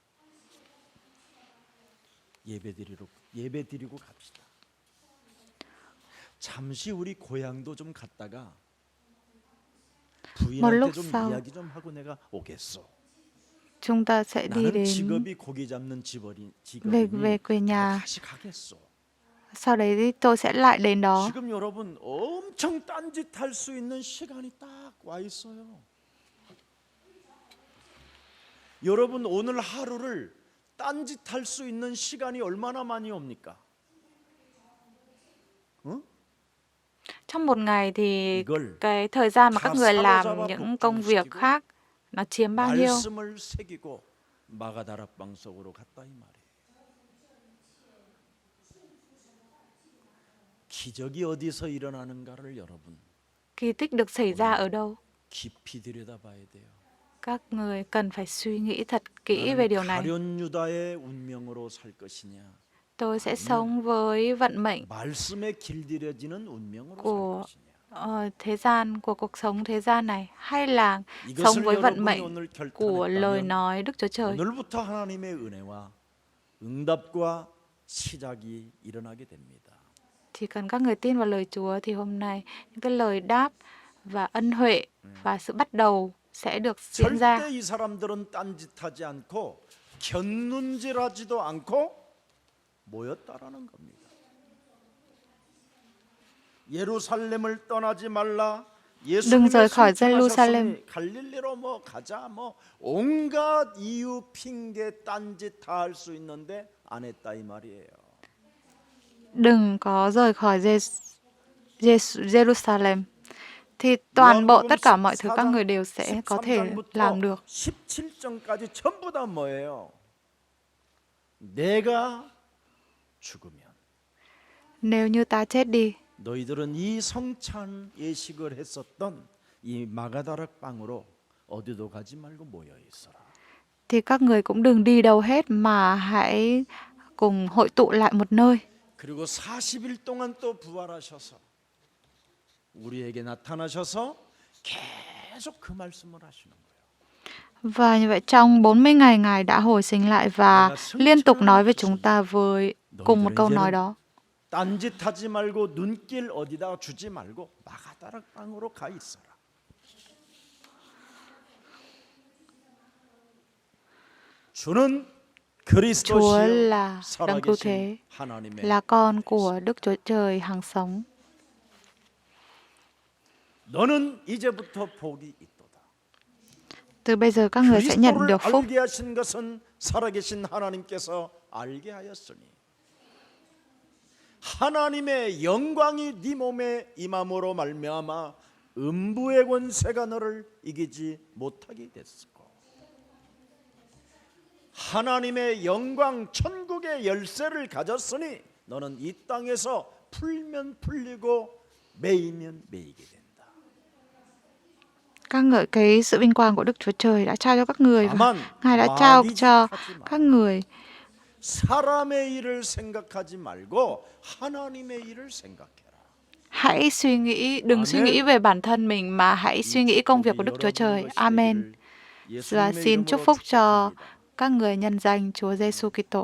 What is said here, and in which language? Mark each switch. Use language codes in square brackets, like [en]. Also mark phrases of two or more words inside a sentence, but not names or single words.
[ko] 예배드리고 갑시다. 잠시 우리 고향도 좀 갔다가 부인한테 좀 [vi] sau. [ko] 이야기 좀 하고 내가 오겠어. [vi] Chúng ta sẽ đi [ko] 나는 [vi] đến [ko] 직업이 고기 잡는 [vi] về [ko] 직업이니 [vi] quê nhà. [ko] 다시 가겠어. [vi] Sau đấy thì tôi sẽ lại đến đó. [ko] 지금 여러분 엄청 딴짓할 수 있는 시간이 딱 와 있어요. 여러분 오늘 하루를 딴짓할 수 있는 시간이 얼마나 많이 옵니까? 응? [vi] Trong một ngày thì [ko] 이걸 [vi] cái thời gian mà [ko] 다 [vi] các người làm [ko] 사로잡아 [vi] những công việc [ko] 복종시키고 [vi] khác nó chiếm bao nhiêu? [ko] 말씀을 새기고 마가다락방 속으로 갔다 이 말이에요. 기적이 어디서 일어나는가를 여러분 [vi] Kỳ tích được xảy ra ở đâu? [ko] 깊이 들여다봐야 돼요. [vi] Các người cần phải suy nghĩ thật kỹ về [ko] 나는 [vi] điều này. [ko] 가룟 유다의 운명으로 살 것이냐, [vi] Tôi sẽ sống với vận mệnh [ko] 말씀에 길들여지는 운명으로 살 [vi] của [ko] 것이냐. [vi] thế gian, của cuộc sống thế gian này, hay là sống [ko] 이것을 [vi] với vận [ko] 여러분이 [vi] mệnh [ko] 오늘 [vi] của lời [ko] 결단했다면 [vi] nói Đức Chúa Trời. [ko] 오늘부터 하나님의 은혜와 응답과 시작이 일어나게 됩니다. [vi] Chỉ cần các người tin vào lời Chúa thì hôm nay những cái lời đáp và ân huệ và sự bắt đầu sẽ được diễn ra. [ko] 절대 이 사람들은 딴짓하지 않고 견눈질하지도 않고 모였다라는 겁니다. 예루살렘을 떠나지 말라. [vi] Đừng rời khỏi Jerusalem. [ko] 갈릴리로 뭐 가자 뭐 온갖 이유 핑계 딴짓 다 할 수 있는데 안 했다 이 말이에요. [vi] Đừng có rời khỏi Jerusalem. Thì toàn bộ tất cả mọi thứ các người đều sẽ có thể làm được. [ko] 17장까지 전부 다 뭐예요? 내가 죽으면 [vi] Nếu như ta chết đi, [ko] 너희들은 이 성찬 예식을 했었던 이 마가다락 방으로 어디도 가지 말고 모여 있어라. [vi] thì các người cũng đừng đi đâu hết mà hãy cùng hội tụ lại một nơi. [ko] 그리고 40일 동안 또 부활하셔서 우리에게 나타나셔서 계속 그 말씀을 하시는 거예요. [vi] Và như vậy trong 40 ngày Ngài đã hồi sinh lại và liên tục nói với chúng ta cùng một câu nói đó. [ko] 딴짓하지 말고 눈길 어디다 주지 말고 마가다락 방으로 가 있어라. 주는 [vi] Chúa [ko] 그리스도시요 [vi] là đấng cứu [ko] 살아계신 [vi] thế, [ko] 하나님의 [vi] là con của Đức Chúa Trời hằng sống. [ko] 너는 이제부터 복이 있도다. [vi] Từ bây giờ các người sẽ nhận [ko] 그리스도를 [vi] được phúc. [ko] 알게 하신 것은 살아계신 하나님께서 알게 하였으니 하나님의 영광이 네 몸에 임함으로 말미암아 음부의 권세가 너를 이기지 못하게 됐고 하나님의 영광 천국의 열쇠를 가졌으니 너는 이 땅에서 풀면 풀리고 매이면 매이게 된다. [vi] Ca ngợi cái sự vinh quang của Đức Chúa Trời đã trao cho các người và [ko] 다만 [vi] Ngài đã trao [ko] 마귀짓 [vi] cho [ko] 하지 마. [vi] các người. [ko] 사람의 일을 생각하지 말고 하나님의 일을 생각해라. [vi] Hãy suy nghĩ, đừng suy nghĩ [ko] 아멘. [vi] về bản thân mình mà hãy [ko] 이 [vi] suy nghĩ công việc của [ko] 축복이 [vi] Đức Chúa Trời. [ko] 여러분 것이 [vi] Amen. [ko] 되기를 [vi] Và [ko] 예수님의 [vi] xin chúc [ko] 이름으로 [vi] phúc cho [ko] 축복합니다. [vi] các người nhân danh Chúa Giêsu Kitô.